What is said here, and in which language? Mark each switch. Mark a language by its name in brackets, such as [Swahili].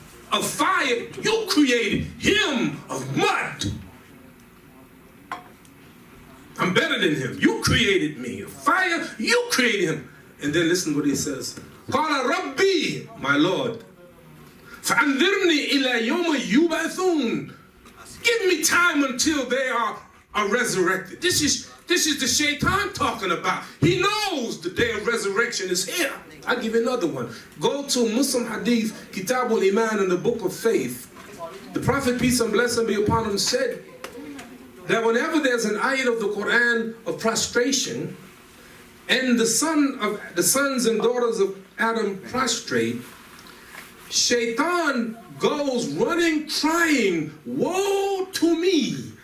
[English] Of fire, you created him of mud. I'm better than him. You created me. Of fire, you created him. And then listen to what he says. [Arabic] قال ربي, [English] my Lord, [Arabic] فأنذرني إلى يوم يبعثون. [English] Give me time until they are resurrected. This is the Shaitan talking about. He knows the day of resurrection is here. I'll give you another one. Go to Muslim Hadith, Kitabul Iman, in the Book of Faith. The Prophet, peace and blessing be upon him, said that whenever there's an ayat of the Quran of prostration, and the sons and daughters of Adam prostrate, Shaitan goes running, crying, "Woe to me!